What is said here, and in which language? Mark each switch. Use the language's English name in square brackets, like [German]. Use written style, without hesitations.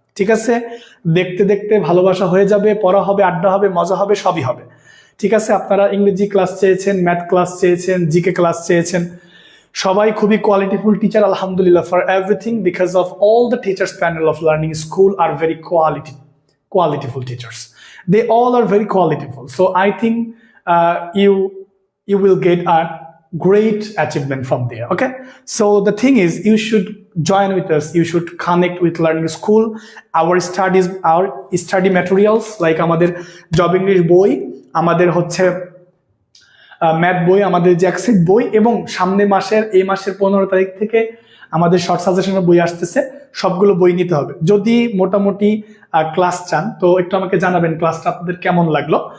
[Bangla] ঠিক আছে, দেখতে দেখতে ভালোবাসা হয়ে যাবে, পড়া হবে, আড্ডা হবে, মজা হবে, সবই হবে। ঠিক আছে, আপনারা ইংরেজি ক্লাস চেয়েছেন, ম্যাথ ক্লাস চেয়েছেন, জিকে ক্লাস চেয়েছেন, [English] সবাই খুবই qualityful teacher আলহামদুলিল্লাহ for everything because of all the teachers panel of Learning School are very qualityful teachers. They all are very qualityful. So I think you will get a great achievement from there. Okay. So the thing is, you should join with us. You should connect with Learning School. Our study materials like [Bangla] আমাদের job English বই, আমাদের হচ্ছে math বই, আমাদের জ্যাকসিট বই, এবং সামনে মাসের এই মাসের 15 তারিখ থেকে আমাদের শর্ট সাজেশনের বই আসতেছে। সবগুলো বই নিতে হবে। যদি মোটামুটি ক্লাস চান তো একটু আমাকে জানাবেন ক্লাসটা আপনাদের কেমন লাগলো।